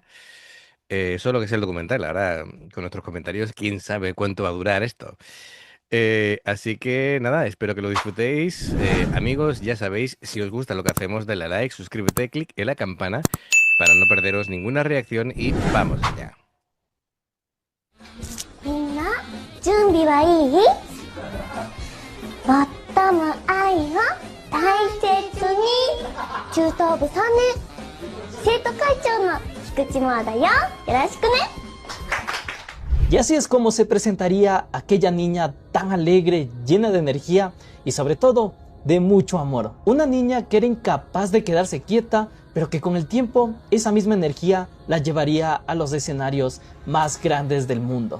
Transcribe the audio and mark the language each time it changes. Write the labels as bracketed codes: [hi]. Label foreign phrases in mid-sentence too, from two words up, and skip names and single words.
[es] Solo que es el documental, ahora con nuestros comentarios, quién sabe cuánto va a durar esto. Así que nada, espero que lo disfrutéis. Amigos, ya sabéis, si os gusta lo que hacemos, dale a like, suscríbete, clic en la campana para no perderos ninguna reacción y vamos allá. [ja] みんな準備はいい？最も愛を大切に中等部3年生徒会長の菊池萌だよ。よろしくね。 [es] Y así es como se presentaría aquella niña tan alegre, llena de energía y sobre todo de mucho amor. Una niña que era incapaz de quedarse quieta, pero que con el tiempo esa misma energía la llevaría a los escenarios más grandes del mundo.